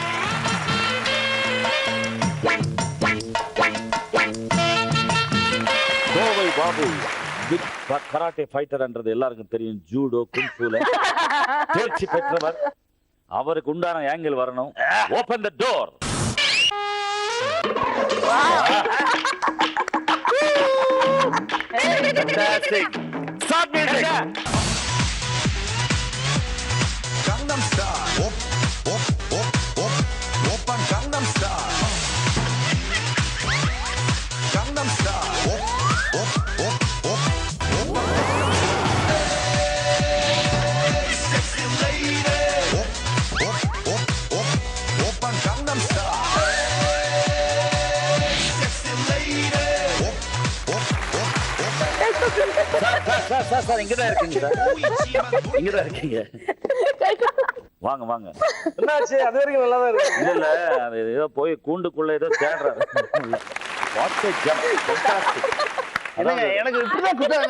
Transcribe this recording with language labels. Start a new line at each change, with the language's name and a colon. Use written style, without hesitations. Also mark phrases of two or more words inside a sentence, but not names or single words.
Tamil: கோவை பாபு
English: big karate fighter
Tamil: என்றது எல்லாருக்கும் தெரியும். ஜூடோ குங்ஃபூல தேர்ச்சி பெற்றவர். அவருக்கு உண்டான ஆங்கிள் வரணும்.
English: open the door. Fantastic. Start music. Gangnam Style.
Korean: Op, op, op, op, Oppan Gangnam Style.
English: Gangnam Style. Op, op, op, op, op. Hey, sexy lady.
Korean: Op, op, op, op, Oppan Gangnam Style.
English: Hey, sexy lady. Op, op, op, op.
Tamil: சார் இங்கதான் இருக்கீங்க சார். இங்கதான் இருக்கீங்க. வாங்க வாங்க. என்னாச்சு? அது வரைக்கும் நல்லா தான் இருக்கு. இல்ல அது ஏதோ போய் கூண்டுக்குள்ள ஏதோ தேடுறாரு.
English: What a jump. Fantastic.
Tamil: எனக்கு இப்படிதான் குத்தாங்க.